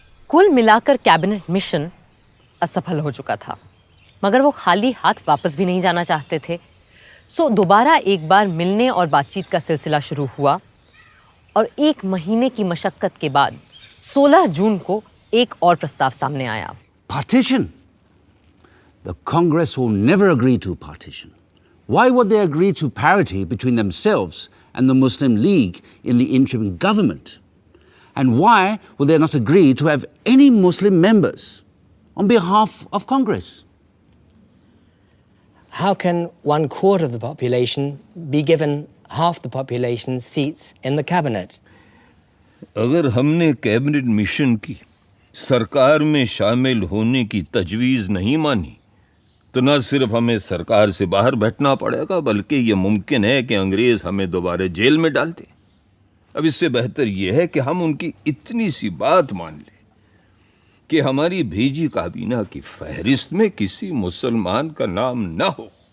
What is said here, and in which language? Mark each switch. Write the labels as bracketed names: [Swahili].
[Hindi] कुल मिलाकर cabinet mission असफल हो चुका था, मगर वो खाली हाथ वापस भी नहीं जाना चाहते थे। सो दोबारा एक बार मिलने और बातचीत का सिलसिला शुरू हुआ और 1 महीने की मशक्कत के बाद 16 जून को एक और प्रस्ताव सामने आया। [English] Partition? The Congress will never agree to partition. Why would they agree to parity between themselves and the Muslim League in the interim government? And why will they not agree to have any Muslim members on behalf of Congress? How can 1/4 of the population be given half the population's seats in the cabinet? [Hindi] अगर हमने cabinet mission की सरकार में शामिल होने की तजवीज़ नहीं मानी तो न सिर्फ हमें सरकार से बाहर बैठना पड़ेगा, बल्कि ये मुमकिन है कि अंग्रेज हमें दोबारा जेल में डाल दें। अब इससे बेहतर यह है कि हम उनकी इतनी सी बात मान लें कि हमारी भेजी काबीना की फहरिस्त में किसी मुसलमान का नाम न हो।